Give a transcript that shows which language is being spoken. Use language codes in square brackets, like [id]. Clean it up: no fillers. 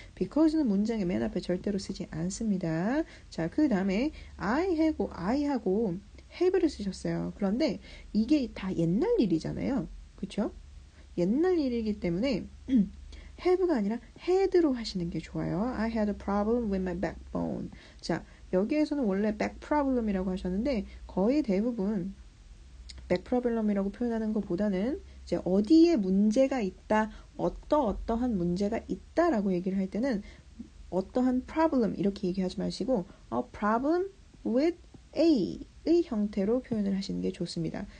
[ko] because는 문장의 맨 앞에 절대로 쓰지 않습니다. 자, 그 다음에 I하고 have를 쓰셨어요. 그런데 이게 다 옛날 일이잖아요. 그쵸? 옛날 일이기 때문에 have가 아니라 had로 하시는 게 좋아요. [en] I had a problem with my backbone. [ko] 자, 여기에서는 원래 back problem이라고 하셨는데 거의 대부분 back problem이라고 표현하는 것보다는 이제 어디에 문제가 있다, 어떠한 문제가 있다라고 얘기를 할 때는 어떠한 problem 이렇게 얘기하지 마시고 a problem with A의 형태로 표현을 하시는 게 좋습니다.